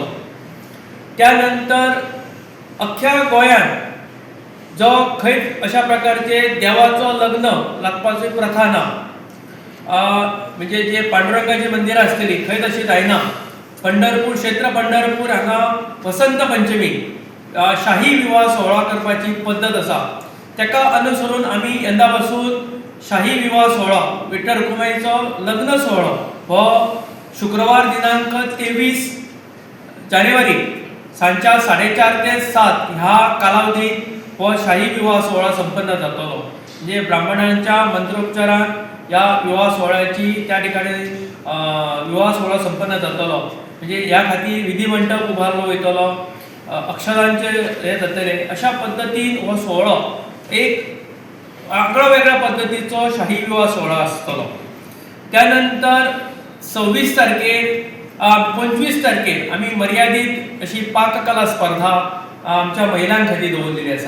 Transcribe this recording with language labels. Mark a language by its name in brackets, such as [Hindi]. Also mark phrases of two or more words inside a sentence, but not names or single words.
[Konkani] त्यानंतर अख्ख्या गोंयान जो खंय अशा प्रकारचे देवाचो लग्न लागपाची प्रथा ना, म्हणजे जे पांडुरंगाची मंदिरां आसतली खंय तशी जायना। पंढरपूर क्षेत्र पंढरपूर हांगा वसंत पंचमी शाही विवाह सोहळा करपाची पद्धत आसा। तेका अनुसरून आमी यंदा पासून शाही विवाह सोहळा विठ्ठल रखुमाईचो लग्न सोहळो हो शुक्रवार दिनांक 23 जानेवारी सांच्या 4:30 ते 7 ह्या कालावधीत हो शाही विवाह सोहळा संपन्न जातलो। म्हणजे ब्राह्मणांच्या मंत्रोच्चारान या विवाह सोहळ्याची त्या ठिकाणी विवाह सोहळा संपन्न जातलो। म्हणजे ह्या खातीर विधी मंडप उबारलो वयतलो, अक्षरांचे हे जातले। अशा पद्दतीन हो सोहळो एक आगळो वेगळ्या पद्धतीचो शाही विवाह सोहळा आसतलो। त्यानंतर 26 तारखेर 25 तारखेर आमी मर्यादीत अशी पाककला स्पर्धा आमच्या महिलां खातीर दवरलेली आसा।